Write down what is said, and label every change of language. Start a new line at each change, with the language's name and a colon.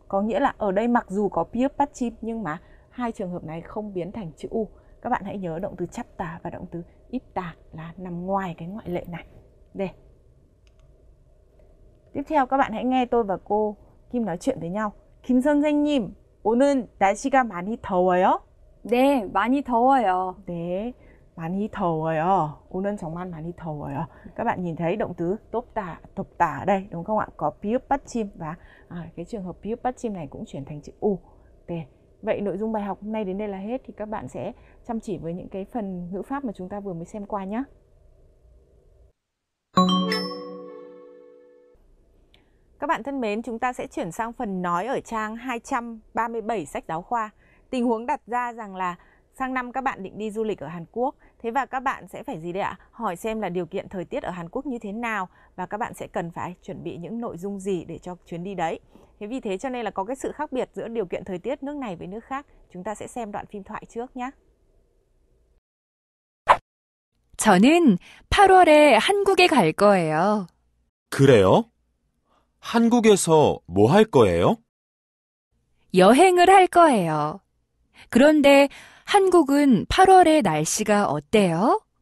Vietnamese: Có nghĩa là ở đây mặc dù có piup patchim nhưng mà hai trường hợp này không biến thành chữ u. Các bạn hãy nhớ động từ chapta và động từ ipta là nằm ngoài cái ngoại lệ này. Đây. Tiếp theo các bạn hãy nghe tôi và cô Kim nói chuyện với nhau.
Korean: Kim 선생님, 오늘 날씨가 많이 더워요? 네, 많이 더워요. 네, 많이 더워요. 오늘 정말 많이 더워요.
Vietnamese: Các bạn nhìn thấy động từ topta ở đây đúng không ạ? Có piup patchim và cái trường hợp piup patchim này cũng chuyển thành chữ u. Để vậy nội dung bài học hôm nay đến đây là hết, thì các bạn sẽ chăm chỉ với những cái phần ngữ pháp mà chúng ta vừa mới xem qua nhé. Các bạn thân mến, chúng ta sẽ chuyển sang phần nói ở trang 237 sách giáo khoa. Tình huống đặt ra rằng là sang năm các bạn định đi du lịch ở Hàn Quốc. Thế và các bạn sẽ phải gì đây ạ? Hỏi xem là điều kiện thời tiết ở Hàn Quốc như thế nào và các bạn sẽ cần phải chuẩn bị những nội dung gì để cho chuyến đi đấy. Thế vì thế cho nên là có cái sự khác biệt giữa điều kiện thời tiết nước này với nước khác. Chúng ta sẽ xem đoạn phim thoại trước nhé.
Korean: 저는 8월에 한국에 갈 거예요. 그래요? 한국에서 뭐 할 거예요? 여행을 할 거예요. 그런데 한국은 8월에 날씨가 어때요?